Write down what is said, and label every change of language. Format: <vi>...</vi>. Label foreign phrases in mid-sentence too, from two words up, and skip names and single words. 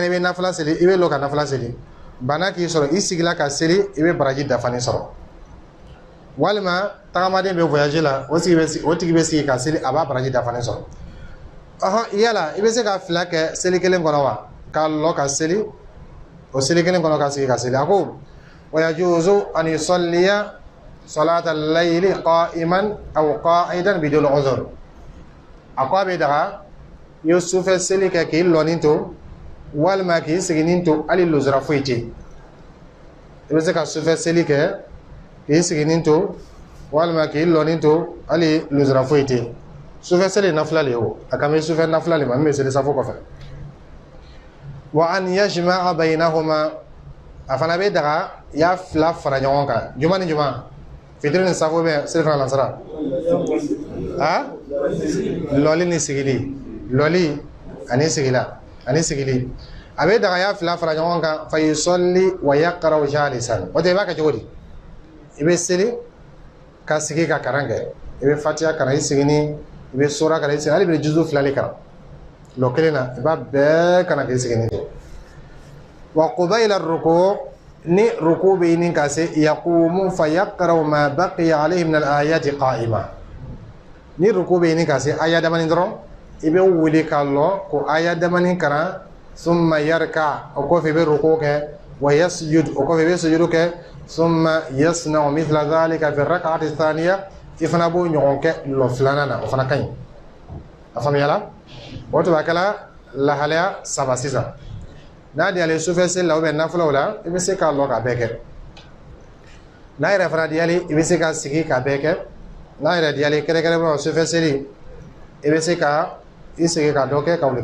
<bm>i bɛ nafila seli i bɛ lɔ ka nafila seli bana k'i sɔrɔ i sigila ka seli i bɛ baraji dafani sɔrɔ walima tagamaden bɛ voyage la o tigi bɛ sigi ka seli a b'a baraji dafani sɔrɔ yala i bɛ se ka fila kɛ seli kelen kɔnɔ wa k'a lɔ ka seli o seli kelen kɔnɔ ka sigi ka seli a ko</bm> <ar>ويجوز أن يصلي صلاة الليل قائما أو قاعدا بدون عذر</ar> <bm>a ko a bɛ daga i ye sufɛ seli kɛ k'i lɔnin to walima k'i siginin to hali luzura foyi tɛ i bɛ se ka sufɛ seli kɛ k'i siginin to walima k'i lɔnin to hali luzura foyi tɛ sufɛ seli nafila le o a kan bɛ sufɛ nafila le ma min bɛ seli safo kɔfɛ</bm> <ar>وأن يجمع بينهما</ar> <bm>a fana bɛ daga i y'a fila fara ɲɔgɔn kan juma ni juma fitiri ni safo bɛ seli fana lansara lɔli ni sigili lɔli ani sigili a bɛ daga i y'a fila fara ɲɔgɔn kan</bm> <ar>فيصلي ويقرأ جالسا</ar> <bm>o tɛ i b'a kɛ cogo di i bɛ seli ka sigi ka karan kɛ i bɛ fatiha karan i sigini i bɛ sura karan i sigini hali i bɛ juzu fila de karan lɔ kelen na i b'a bɛɛ karan k'i sigini kɛ</bm> <ar>وقبيل الركوع</ar> <bm>ni ruku bɛ ɲini ka se</bm> <ar>يقوم فيقرأ ما بقي عليه من الآيات قائما</ar> <bm>ni ruku bɛ ɲini ka se aya damani dɔrɔn i bɛ wuli ka lɔ ko aya damani karan</bm> <ar>ثم يركع</ar> <bm>o kɔfɛ i bɛ ruku kɛ</bm> <ar>ويسجد</ar> <bm>o kɔfɛ i bɛ sujudu kɛ</bm> <ar>ثم يصنع مثل ذلك في الركعة الثانية</ar> <bm>i fana b'o ɲɔgɔn kɛ lɔ filanan na o fana ka ɲi a faamuyala o tuma kɛla lahalaya saba sisan n'a diyalen sufɛ seli la nafilaw la i bɛ se k'a lɔ k'a bɛɛ kɛ n'a yɛrɛ fana diyali i bɛ se ka sigi k'a bɛɛ kɛ n'a yɛrɛ diyali kɛrɛkɛrɛnnenya sufɛ seli i bɛ se ka i sigi ka dɔ kɛ ka wuli</bm>